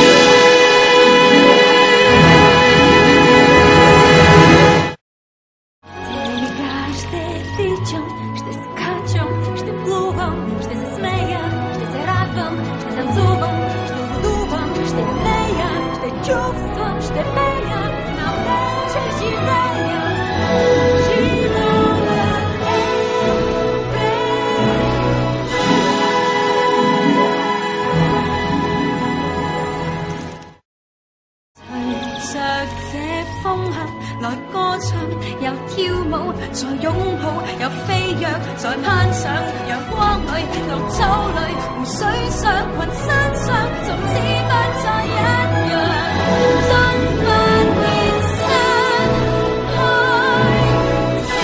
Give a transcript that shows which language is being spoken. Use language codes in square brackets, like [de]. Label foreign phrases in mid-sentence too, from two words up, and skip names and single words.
[bg] Сега ще тичам, ще скачам, ще плувам, ще се смея, ще се радвам, ще танцувам, ще лудувам, ще нея, ще чувствам, ще пея, знам вече живея. Животът е [zh] 隨着這風行來歌唱，又跳舞，再擁抱，又飛躍，再攀上陽光裏，綠草裏，湖水上，群山上，總之不再一樣，真不會失開